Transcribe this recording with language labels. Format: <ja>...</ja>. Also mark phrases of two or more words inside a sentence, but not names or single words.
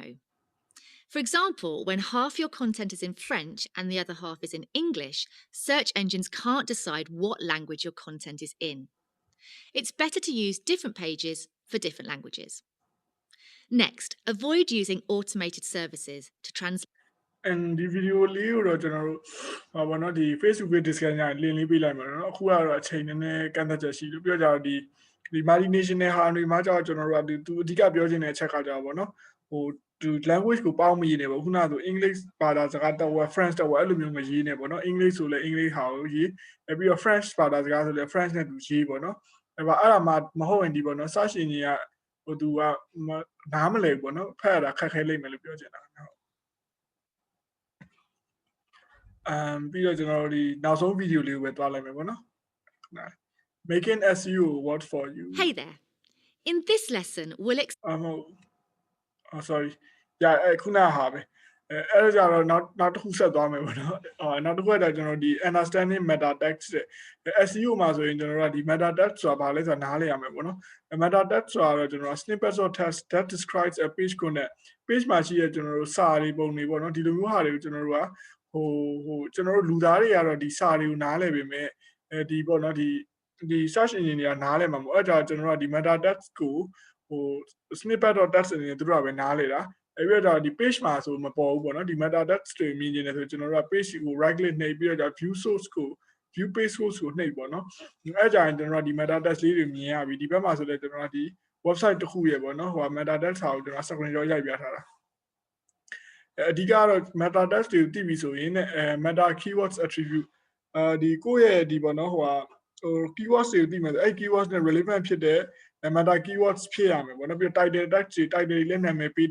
<en>For example, when half your content is in French and the other half is in English, search engines can't decide what language your content is in. It's better to use different pages for different languages. Next, avoid using automated services to translate.</en> <my>and ဒီ video လေးကိုတော့ကျွန်တော်တို့ဟောပါတော့ဒီ</my> <en>Facebook page discussion</en> <my>ညာ link လေးပေးလိုက်မှာနော်အခုကတော့အချိန်နည်းနည်းကန့်သက်ချက်ရှိလို့ပြောကြတော့ဒီ multinational ဟာတွေမှာကြောက်ကျွန်တော်တို့ကသူအဓိကပြောချင်တဲ့အချက်ကကြောက်ပါတော့ဟိုဒီ language ကိုပေါင်းမရေးနေပေါ့ခုနက ဆို English ဘာသာစကားတော့ French တော့အဲ့လိုမျိုးမရေးနေပေါ့နော် English ဆိုလဲ English ဟာကိုရေးပြီးတော့ French ဘာသာစကားဆိုလဲ French နဲ့သူရေးပေါ့နော်အဲ့ဒါမှမဟုတ်ရင်ဒီပေါ့နော်</my> <en>search engine</en> <my>ကဟိုသူကနားမလဲပေါ့နော်ဖတ်ရတာခက်ခဲလိမ့်မယ်လို့ပြောချင်တာဟုတ်ပြီးတော့ကျွန်တော်တို့ဒီနောက်ဆုံး video လေးကိုပဲတွားလိုက်မယ်ပေါ့နော်</my> <en>making SEO work for you. Hey there! In this lesson, we'll sorry. Yeah,</en> <my>ခုနဟာပဲအဲ့ဒါကြတော့နောက်တစ်ခုဆက်သွားမယ်ပေါ့နော်နောက်တစ်ခုကကျွန်တော်ဒီ</my> <en>understanding meta text</en> <my>တဲ့ SEO မှာဆိုရင်ကျွန်တော်တို့ကဒီ</my> <en>meta text</en> <my>ဆိုတာဘာလဲ ဆိုတာနားလည်ရမယ်ပေါ့နော်</my> <en>meta text</en> <my>ဆိုတာတော့ကျွန်တော်</my> <en>snippets of text that describes a page content</en> <my>page မှာရှိတဲ့ကျွန်တော်တို့စာတွေပုံတွေ ပေါ့နော်ဒီလိုမျိုးဟာတွေကိုကျွန်တော်တို့ကကျွန်တော်တို့လူသားတွေကတော့ဒီစာတွေကိုနားလည်ပေမဲ့ဒီပေါ့နော်ဒီ</my> <en>search engine</en> <my>တွေကနားလည်မှာမဟုတ်အဲ့ဒါကျွန်တော်တို့ကဒီ</my> <en>meta text</en> <my>ကို</my> <en>snippet of text</en> <my>အနေနဲ့သူတို့ကပဲနားလည်တာအဲ့ပြီးတော့ဒီ page မှာဆိုမပေါ်ဘူးပေါ့နော်ဒီ</my> <en>meta text</en> <my>တွေမြင်နေတယ်ဆိုကျွန်တော်တို့က page ကို</my> <en>right click</en> <my>နှိပ်ပြီးတော့</my> <en>view source</en> <my>ကို</my> <en>view page source</en> <my>ကိုနှိပ်ပေါ့နော်အဲ့ကြရင်ကျွန်တော်တို့ကဒီ</my> <en>meta text</en> <my>လေးတွေမြင်ရပြီဒီဘက်မှာဆိုလည်းကျွန်တော်တို့ကဒီ website တစ်ခုရဲ့ပေါ့နော်ဟို</my> <en>meta text</en> <my>ဟာကိုကျွန်တော်</my> <en>screen shot</en> <my>ရိုက်ပြထားတာအဓိကတော့ meta text တွေကိုသိပြီဆိုရင်</my> <en>meta keywords attribute</en> <my>ဒီကိုယ့်ရဲ့ဒီပေါ့နော်ဟို keywords တွေကိုသိမယ်ဆိုအဲ့ keywords နဲ့ relevant ဖြစ်တဲ့</my> <en>meta keywords</en> <my>ဖြစ်ရမယ်ပေါ့နော်ပြီးတော့</my> <en>title text</en> <my>တွေ title တွေလည်းနာမည်ပေးတ</my>